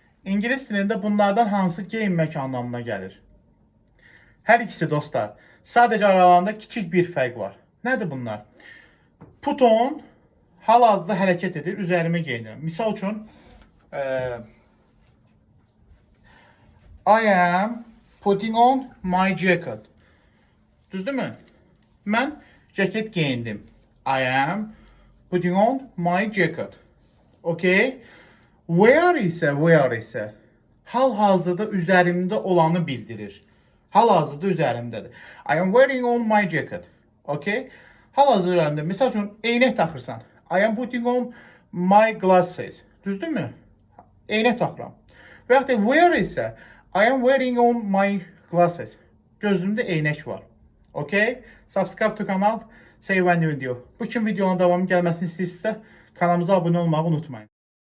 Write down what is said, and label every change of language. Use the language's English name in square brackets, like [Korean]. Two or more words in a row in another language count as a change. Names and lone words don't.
[Azerbaijani] İngilis dilində bunlardan hansı geyinmək anlamına gəlir? Hər ikisi dostlar. Sadəcə aralarında kiçik bir fərq var. Nədir bunlar? [English] Put on [Azerbaijani] hal-hazırda hərəkət edir, üzərimə geyinirəm. Misal üçün, [English] I am putting on my jacket. [Azerbaijani] Düzdürmü? Mən ceket geyindim. [English] I am putting on my jacket. Okay? [Azerbaijani] Wear isə hal-hazırda üzərimdə olanı bildirir. Hal-hazırda üzərimdədir. [English] I am wearing on my jacket. [Azerbaijani] Okay? Hal-hazırda üzərimdə. Misal üçün, eynək taxırsan. [English] I am putting on my glasses. [Azerbaijani] Düzdürmü? Eynək taxıram. Və yaxud da wear isə [English] I am wearing on my glasses. [Azerbaijani] Gözümdə eynək var. [English] Okay? Subscribe to kanal. Save and video. [Azerbaijani] Bu kimi videonun davamı gəlməsini istəyirsinizsə kanalımıza abunə olmağı unutmayın.